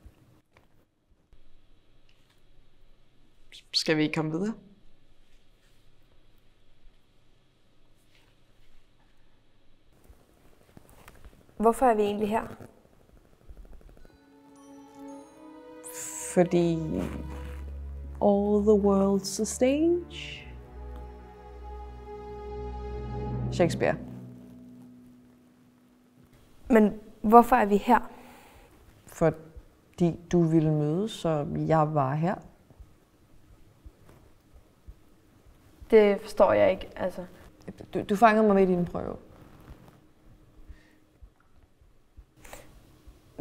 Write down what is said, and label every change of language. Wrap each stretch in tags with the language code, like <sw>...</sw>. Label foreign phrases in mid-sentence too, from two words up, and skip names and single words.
<da>Skal vi komme videre? Hvorfor er vi egentlig her?</da> <en>Fordi all the world's a stage.</en> <da>Shakespeare. Men hvorfor er vi her? Fordi du ville møde, så jeg var her. Det forstår jeg ikke, altså. Du fangede mig med i din prøve.</da>